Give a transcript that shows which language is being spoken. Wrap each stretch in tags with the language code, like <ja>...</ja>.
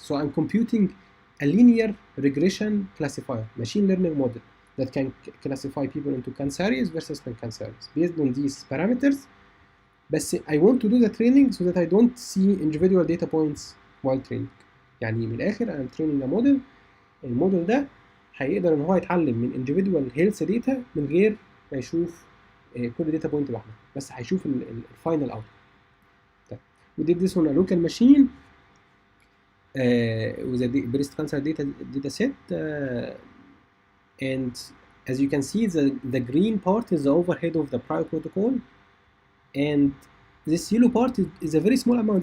<en>So I'm computing a linear regression classifier, machine learning model that can classify people into cancerous versus non-cancerous based on these parameters. But I want to do the training so that I don't see individual data points while training.</en> <ar>يعني من الآخر</ar> <en>I'm training a model.</en> <ar>الموديل ده هيقدر إن هو يتعلم من</ar> <en>individual health data</en> <ar>من غير ما يشوف كل data point لوحده، بس هيشوف الفاينل output.</ar> <en>We did this on a local machine with a breast cancer data set, and as you can see, the green part is the overhead of the Prio protocol, and this yellow part is a very small amount.</en>